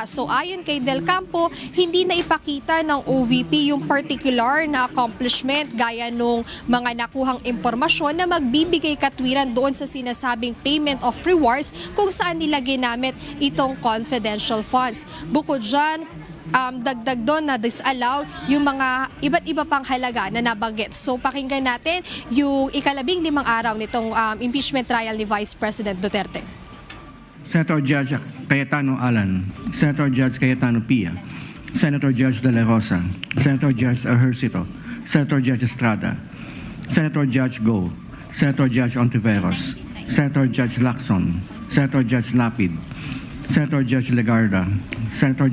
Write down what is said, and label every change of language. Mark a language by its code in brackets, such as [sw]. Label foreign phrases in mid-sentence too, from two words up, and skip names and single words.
[tl] So ayon kay Del Campo, hindi na ipakita ng OVP yung particular na accomplishment gaya nung mga nakuhang impormasyon na magbibigay katwiran doon sa sinasabing [en] payment of rewards [tl] kung saan nila ginamit itong [en] confidential funds. [tl] Bukod dyan, dagdag doon na disallow yung mga iba't iba pang halaga na nabanggit. So pakinggan natin yung 15 araw nitong [en] impeachment trial [tl] ni Vice President Duterte. [en] Senator Judge Cayetano Alan, Senator Judge Cayetano Pia, Senator Judge De La Rosa, Senator Judge Ejercito, Senator Judge Estrada, Senator Judge Go, Senator Judge Ontiveros, Senator Judge Lacson, Senator Judge Lapid, Senator Judge Legarda, Senator